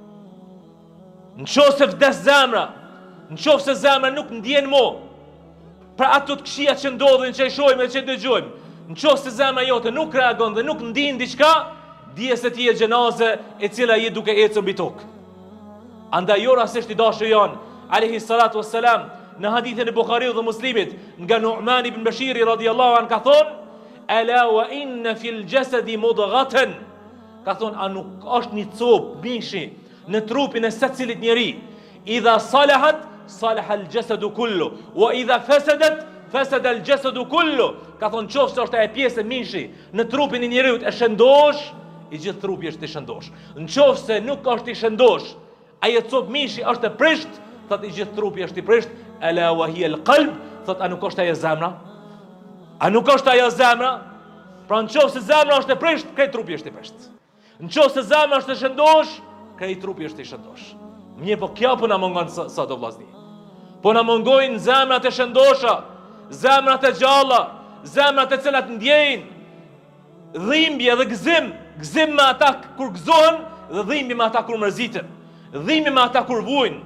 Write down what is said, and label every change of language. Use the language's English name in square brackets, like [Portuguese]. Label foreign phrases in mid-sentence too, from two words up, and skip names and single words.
[Albanian] Nëse vdes zemra, nëse zemra nuk ndjen mo, pra ato të këqija që ndodhin, që i shohim dhe që i dëgjojmë, nëse zemra jote nuk reagon dhe nuk ndjen diçka, dije se ti e gjenazë e cila je duke ecur mbi tokë. Andaj jo rastisht i dashur janë [Arabic] عليه الصلاة والسلام, [Albanian] në hadithin e Bukhariut dhe Muslimit, nga Nu'man ibn Bashiri [Arabic] رضي الله عن [Albanian] ka thonë, [Arabic] ألا وإن في الجسد مضغة, [Albanian] ka thonë a nuk është një copë mishi në trupin e secilit njeri, [Arabic] إذا صلحت صلح الجسد كله وإذا فسدت فسد الجسد كله, [Albanian] ka thonë qoftë është e pjesë e mishi në trupin e njeriut e shëndosh, i gjithë trupi është i shëndosh. Nëse nuk është i shëndosh, ajo copë mishi është e prisht, thot i gjithë trupi është i prisht. [Arabic] ألا وهي القلب, [Albanian] thot a nuk është ajo zemra? A nuk është ajo zemra? Pra nëse zemra është e prisht, krejt trupi është i prisht. Nëse zemra është e shëndosh, krejt trupi është i shëndosh. Mirë po kjo po na mungon sot o vllazni. Po na mungojnë zemrat e shëndosha, zemrat e gjalla, zemrat e cilat ndjejnë dhimbje dhe gëzim me ata kur gëzohen dhe dhimbje me ata kur mërziten, dhimbje me ata kur vujnë.